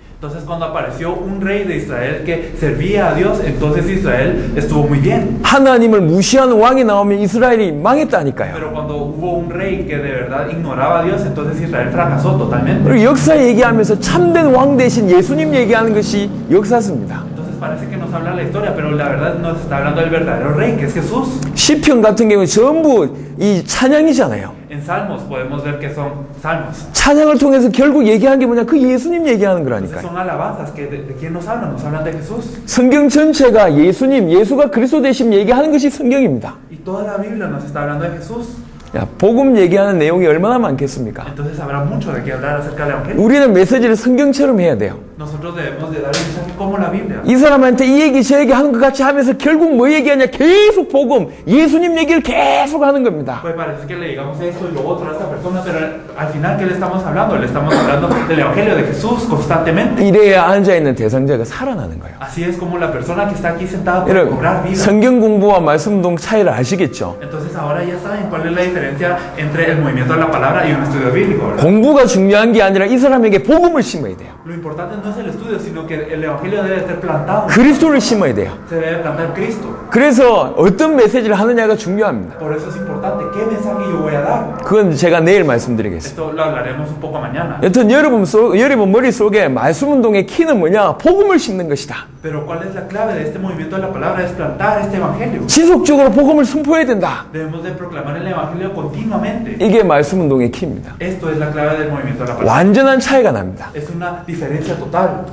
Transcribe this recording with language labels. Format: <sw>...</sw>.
<es>Entonces cuando apareció un rey de Israel que servía a Dios, entonces Israel estuvo muy bien.</es> <ko>하나님을 무시하는 왕이 나오면 이스라엘이 망했다니까요.</ko> <es>Pero cuando hubo un rey que de verdad ignoraba a Dios, entonces Israel fracasó totalmente.</es> <ko>그리고 역사 얘기하면서 참된 왕 대신 예수님 얘기하는 것이 역사입니다.</ko> <es>Entonces parece que nos habla la historia, pero la verdad nos está hablando del verdadero rey, que es Jesús.</es> <ko>시편 같은 경우는 전부 이 찬양이잖아요.</ko> <es>En Salmos podemos ver que son salmos.</es> <ko>찬양을 통해서 결국 얘기하는 게 뭐냐? 그 예수님 얘기하는</ko> <es>Entonces</es> <ko>거라니까요.</ko> <es>son alabanzas que de quién nos hablan de Jesús.</es> <ko>성경 전체가 예수님, 예수가 그리스도 되심 얘기하는 것이 성경입니다.</ko> <es>Y toda la Biblia nos está hablando de Jesús.</es> <ko>야, 복음 얘기하는 내용이 얼마나 많겠습니까?</ko> <es>Entonces habrá mucho de qué hablar acerca del Evangelio.</es> <ko>우리는 메시지를 성경처럼 해야 돼요.</ko> <es>Nosotros debemos de dar el mensaje como la Biblia.</es> <ko>이 사람한테 이 얘기 저 얘기 하는 것 같이 하면서 결국 뭐 얘기하냐? 계속 복음, 예수님 얘기를 계속 하는 겁니다.</ko> <es>Pues parece que le digamos esto y lo otro a esta persona, pero al final, ¿qué le estamos hablando? Le estamos hablando del Evangelio de Jesús constantemente.</es> <ko>이래야 앉아있는 대상자가 살아나는 거예요.</ko> <es>Así es como la persona que está aquí sentada puede</es> <ko>여러분,</ko> <es>cobrar vida.</es> <ko>성경 공부와 말씀 운동 차이를 아시겠죠?</ko> <es>Entonces ahora ya saben cuál es la diferencia entre el movimiento de la palabra y un estudio bíblico, ¿verdad?</es> <ko>공부가 중요한 게 아니라 이 사람에게 복음을 심어야 돼요.</ko> <es>Lo importante no es el estudio, sino que el Evangelio debe ser plantado.</es> <ko>그리스도를 심어야 돼요.</ko> <es>Se debe plantar Cristo.</es> <ko>그래서 어떤 메시지를 하느냐가 중요합니다.</ko> <es>Por eso es importante qué mensaje yo voy a dar.</es> <ko>그건 제가 내일 말씀드리겠습니다.</ko> <es>Esto lo hablaremos un poco mañana.</es> <ko>여튼 여러분 머릿속에 말씀 운동의 키는 뭐냐? 복음을 심는 것이다.</ko> <es>Pero ¿cuál es la clave de este movimiento de la palabra? Es plantar este Evangelio.</es> <ko>지속적으로 복음을 선포해야 된다.</ko> <es>Debemos de proclamar el Evangelio continuamente.</es> <ko>이게 말씀 운동의 키입니다.</ko> <es>Esto es la clave del movimiento de la palabra.</es> <ko>완전한 차이가 납니다.</ko> <es>Es una diferencia total.</es>